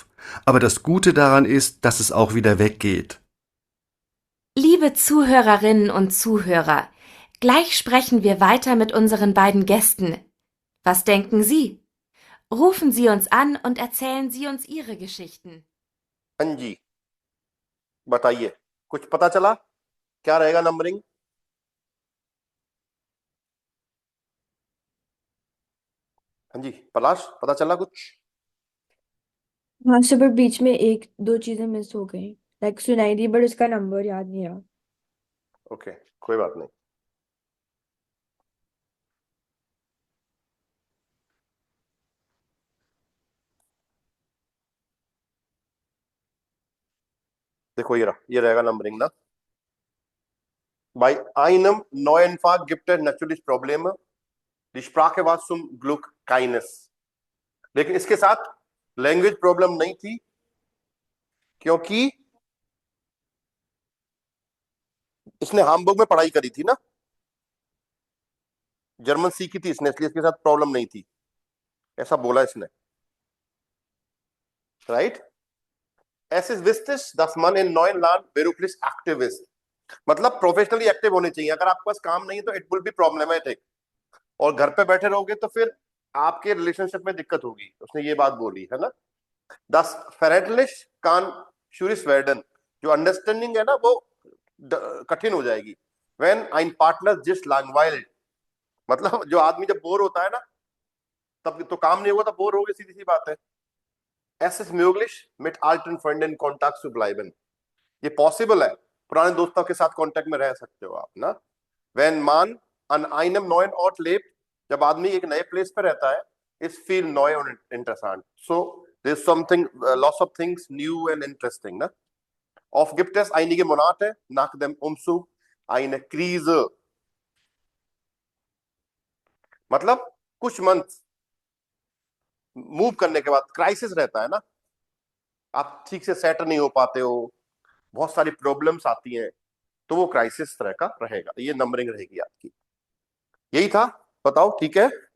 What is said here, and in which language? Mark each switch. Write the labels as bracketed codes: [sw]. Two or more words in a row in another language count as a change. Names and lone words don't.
[de] Aber das Gute daran ist, dass es auch wieder weggeht. Liebe Zuhörerinnen und Zuhörer, gleich sprechen wir weiter mit unseren beiden Gästen. Was denken Sie? Rufen Sie uns an und erzählen Sie uns Ihre Geschichten. [hi] हाँ जी, बताइए, कुछ पता चला? क्या रहेगा नंबरिंग? हाँ जी, पलाश, पता चला कुछ? हाँ सर, पर बीच में एक दो चीजें मिस हो गई। लाइक सुनाई दी, बट उसका नंबर याद नहीं रहा। ओके, कोई बात नहीं। देखो ये रहेगा नंबरिंग ना। [de] Bei einem neuen Fach gibt es natürlich Probleme. Die Sprache war zum Glück keines. [hi] लेकिन इसके साथ लैंग्वेज प्रॉब्लम नहीं थी, क्योंकि इसने हामबुर्ग में पढ़ाई करी थी ना, जर्मन सीखी थी इसने, इसलिए इसके साथ प्रॉब्लम नहीं थी, ऐसा बोला इसने, राइट? [de] Es ist wichtig, dass man in neuen Land beruflich aktiv ist. [hi] मतलब प्रोफेशनली एक्टिव होने चाहिए। अगर आपके पास काम नहीं है तो [en] it will be problematic, [hi] और घर पे बैठे रहोगे तो फिर आपके रिलेशनशिप में दिक्कत होगी। उसने ये बात बोली है ना। [de] Das Verhältnis kann schwierig werden, [hi] जो अंडरस्टैंडिंग है ना वो कठिन हो जाएगी। [de] When ein Partner just langweilt, [hi] मतलब जो आदमी जब बोर होता है ना, तब तो काम नहीं होगा तो बोर होगे, सीधी सी बात है। [de] Es ist möglich, mit alten Freunden in Kontakt zu bleiben. [hi] ये पॉसिबल है, पुराने दोस्तों के साथ कांटेक्ट में रह सकते हो आप ना। [de] Wenn man an einem neuen Ort lebt, [hi] जब आदमी एक नए प्लेस पे रहता है, [de] ist viel neu und interessant. [en] So there's something, lots of things new and interesting, [hi] ना? [de] Oft gibt es einige Monate nach dem Umzug eine Krise. [hi] मतलब कुछ मंथ मूव करने के बाद क्राइसिस रहता है ना, आप ठीक से सेट नहीं हो पाते हो, बहुत सारी प्रॉब्लम्स आती हैं, तो वो क्राइसिस तरह का रहेगा। ये नंबरिंग रहेगी आपकी। यही था, बताओ ठीक है?